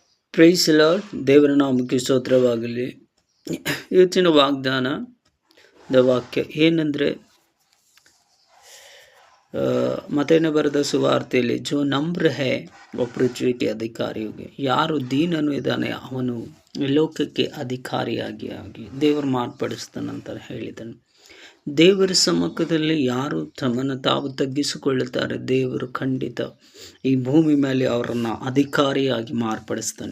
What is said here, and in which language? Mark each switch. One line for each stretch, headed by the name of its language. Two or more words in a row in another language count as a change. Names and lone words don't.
English: praise Lord.
Kannada: ದೇವರ ನಾಮಕ್ಕೆ ಸ್ತೋತ್ರವಾಗಲಿ. ಇವತ್ತಿನ ವಾಗ್ದಾನದ ವಾಕ್ಯ ಏನಂದರೆ, ಮತ್ತೇನ ಬರೆದ ಸುವಾರ್ತೆಯಲ್ಲಿ
Hindi: जो नम्र है वो पृथ्वी के अधिकारी होगे.
Kannada: ಯಾರು ದೀನನು ಇದ್ದಾನೆ ಅವನು ಲೋಕಕ್ಕೆ ಅಧಿಕಾರಿಯಾಗಿ ದೇವರು ಮಾರ್ಪಡಿಸ್ತಾನಂತ ಹೇಳಿದನು. ದೇವರ ಸಮ್ಮುಖದಲ್ಲಿ ಯಾರು ತಮ್ಮನ್ನು ತಾವು ತಗ್ಗಿಸಿಕೊಳ್ಳುತ್ತಾರೆ, ದೇವರು ಖಂಡಿತ ಈ ಭೂಮಿ ಮೇಲೆ ಅವರನ್ನು ಅಧಿಕಾರಿಯಾಗಿ ಮಾರ್ಪಡಿಸ್ತಾನೆ.